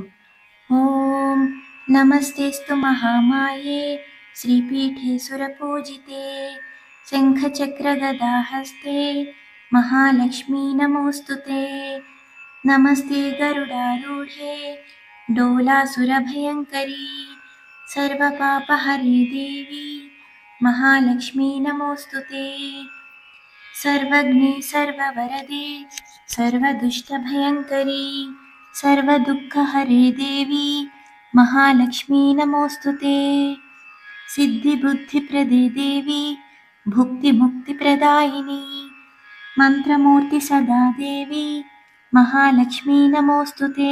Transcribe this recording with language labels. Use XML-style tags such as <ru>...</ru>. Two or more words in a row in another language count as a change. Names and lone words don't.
<sa>ఓం నమస్తేస్తు మహామాయే శ్రీపీఠే సురపూజితే శంఖచక్రగదాహస్తే మహాలక్ష్మీ నమోస్తుతే. నమస్తే గరుడారూఢే డోలాసురభయంకరీ సర్వపాపహరే దేవి మహాలక్ష్మీ నమోస్తుతే. सर्वज्ञे सर्ववरदे सर्वदुष्टभयङ्करी सर्वदुःखहरे देवी महालक्ष्मी नमोऽस्तुते. सिद्धिबुद्धिप्रदे देवी भुक्तिमुक्तिप्रदायिनी मंत्रमूर्ति सदा देवी महालक्ष्मी नमोऽस्तुते.</sa>